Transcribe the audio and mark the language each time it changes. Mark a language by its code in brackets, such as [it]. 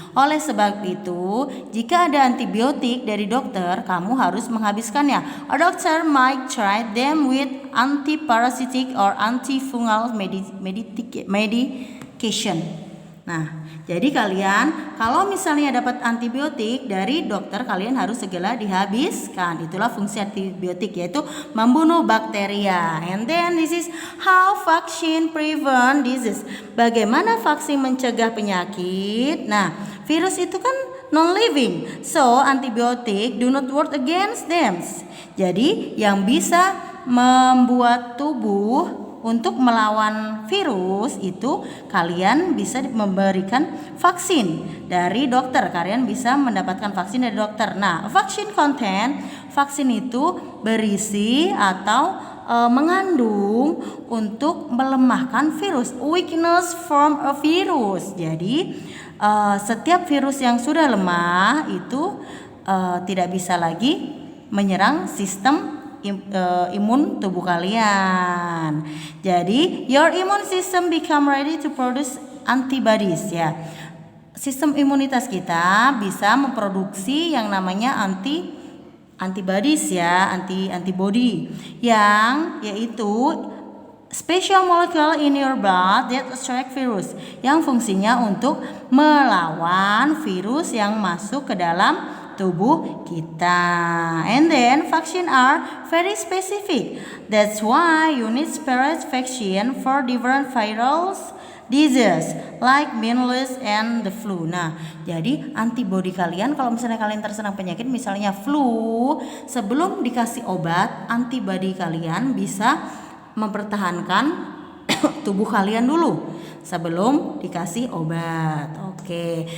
[id] Oleh sebab itu, jika ada antibiotik dari dokter, kamu harus menghabiskannya. [en] A doctor might treat them with antiparasitic or antifungal medication. [id] Nah, jadi kalian kalau misalnya dapat antibiotik dari dokter, kalian harus segera dihabiskan. Itulah fungsi antibiotik, yaitu membunuh bakteria. [en] And then this is how vaccine prevent disease. [id] Bagaimana vaksin mencegah penyakit? Nah, virus itu kan non-living, so antibiotik [en] do not work against them. [id] Jadi yang bisa membuat tubuh untuk melawan virus itu kalian bisa memberikan vaksin dari dokter. Kalian bisa mendapatkan vaksin dari dokter. Nah, vaksin content, vaksin itu berisi atau mengandung untuk melemahkan virus, [en] weakness from a virus. [id] Jadi setiap virus yang sudah lemah itu tidak bisa lagi menyerang sistem imun tubuh kalian. [en] Jadi your immune system become ready to produce antibodies ya. [id] Sistem imunitas kita bisa memproduksi yang namanya antibodies ya, antibody yang yaitu [en] special molecule in your blood that attract virus, [id] yang fungsinya untuk melawan virus yang masuk ke dalam tubuh kita. [en] And then vaccine are very specific. That's why you need separate vaccine for different viral disease like measles and the flu. [id] Nah, jadi antibodi kalian kalau misalnya kalian terserang penyakit misalnya flu, sebelum dikasih obat, antibodi kalian bisa mempertahankan tubuh kalian dulu sebelum dikasih obat. Okay.